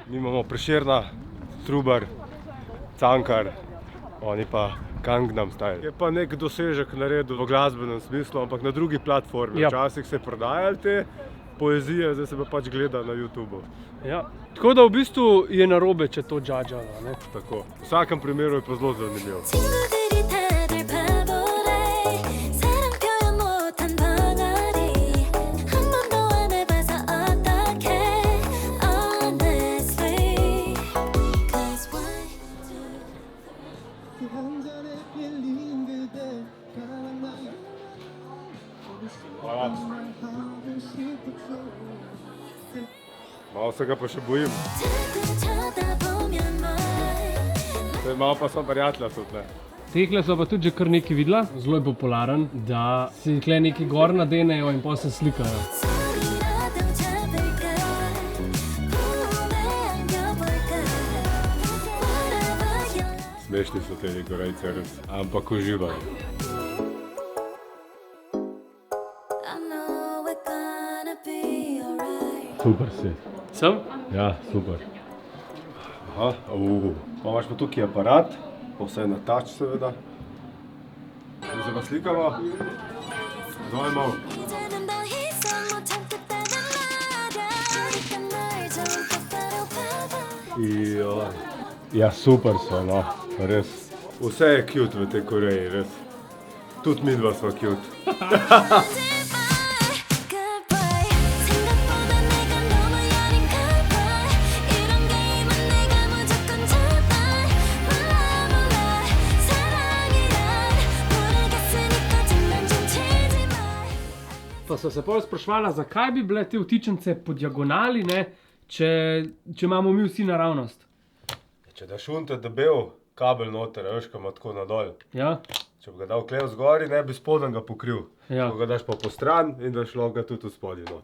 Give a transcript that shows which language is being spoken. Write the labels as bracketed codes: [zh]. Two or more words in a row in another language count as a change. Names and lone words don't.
[sl] Mi imamo Prešerna, Trubar, Cankar, oni pa Gangnam Style. Je pa nek dosežek naredil v glasbenem smislu, ampak na drugi platformi. Ja. Včasih se prodajali te poezije, zdaj se pa pač gleda na YouTubu. Ja. Tako da v bistvu je narobe, če to džadžava, ne? Tako. V vsakem primeru je pa zelo zanimivo. [ko] 친구들이 다들 바보래 사랑 표현 못한 벙어리 한 번도 안 해봐서 어떡해 [en] honestly Cause why [sl] Malo se ga pa še bojim. [ko] 자꾸 쳐다보면 뭘 [sl] Malo pa sem prijatelja tudi, ne. Tehle so pa tudi že kar nekaj videla, zelo je popularen, da si tle neki gor nadenejo in potem se slikajo. [ko] 소리라도 잡을까 꿈에 안겨볼까 [en] Whatever you like [sl] Smešni so te Korejci, res. Ampak uživajo. [en] I know we're gonna be alright [sl] Super si. Sem? Ja, super. Aha, pa imaš pa tukaj aparat, pa vse na touch seveda. In se pa slikamo. Doj malo. [ko] 이제는 더 이상 못 참겠다는 말야 그러니까 날 좀 똑바로 봐봐 [sl] Ja, super so, no, res. Vse je cute v tej Koreji, res. Tudi mi dva smo cute. [ko] Goodbye 생각보다 내가 너무 여린 goodbye 이런 게임은 내가 무조건 잡아 몰라 사랑이란 모르겠으니까 장난 좀 치지 마 [sl] Pa so se pol sprašvala, zakaj bi bile te vtičnice po diagonali, ne, če imamo mi vsi naravnost. Če daš unte debel kabel noter, veš, ko ima tako nadol. Ja? Če bi ga dal klev zgori, ne bi spodem ga pokril. Ja. Ko ga daš pa po stran in daš ga tudi v spodnji not.